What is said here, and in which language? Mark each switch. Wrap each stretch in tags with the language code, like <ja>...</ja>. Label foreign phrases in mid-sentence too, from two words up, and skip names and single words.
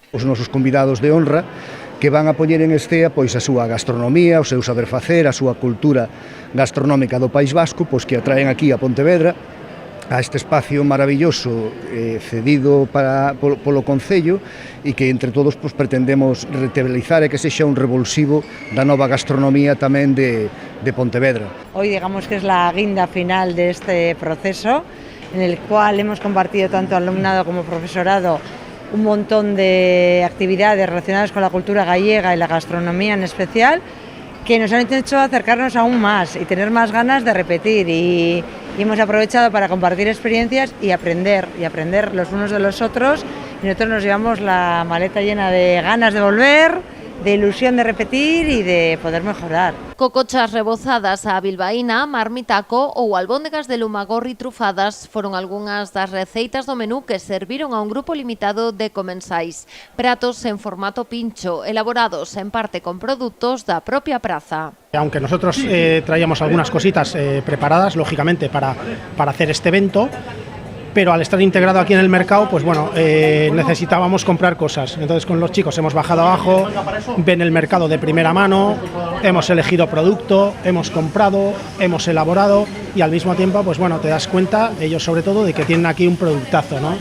<gl>Os nosos convidados de honra que van a poñer en estea pois a súa gastronomía, o seu saber facer, a súa cultura gastronómica do País Vasco, pois que atraen aquí a Pontevedra, a este espacio maravilloso cedido polo Concello e que entre todos pois, pretendemos revitalizar e que sexa un revulsivo da nova gastronomía tamén de Pontevedra.</gl> <es>Hoy digamos que es la guinda final de este proceso en el cual hemos compartido tanto alumnado como profesorado un montón de actividades relacionadas con la cultura gallega y la gastronomía en especial, que nos han hecho acercarnos aún más y tener más ganas de repetir y hemos aprovechado para compartir experiencias y aprender los unos de los otros, y nosotros nos llevamos la maleta llena de ganas de volver, de ilusión de repetir y de poder mejorar.</es> <gl>Cocochas rebozadas á bilbaína, marmitaco ou albóndegas de lumagorri trufadas foron algunhas das receitas do menú que serviron a un grupo limitado de comensais. Pratos en formato pincho, elaborados en parte con produtos da propia praza.</gl> <es>Aunque nosotros traíamos algunas cositas preparadas, lógicamente, para hacer este evento, pero al estar integrado aquí en el mercado, pues bueno, necesitábamos comprar cosas. Entonces con los chicos hemos bajado abajo, ven el mercado de primera mano, hemos elegido producto, hemos comprado, hemos elaborado y al mismo tiempo, pues bueno, te das cuenta, ellos sobre todo, de que tienen aquí un productazo, ¿no?</es>